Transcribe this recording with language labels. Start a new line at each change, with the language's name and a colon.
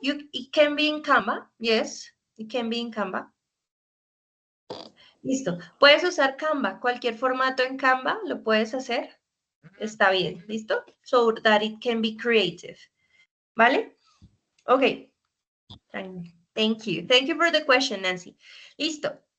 English: It can be in Canva, yes, it can be in Canva.
Spanish: Listo, puedes usar Canva, cualquier formato en Canva lo puedes hacer, está bien, ¿listo?
English: So that it can be creative, ¿vale? Okay, thank you for the question, Nancy. Listo.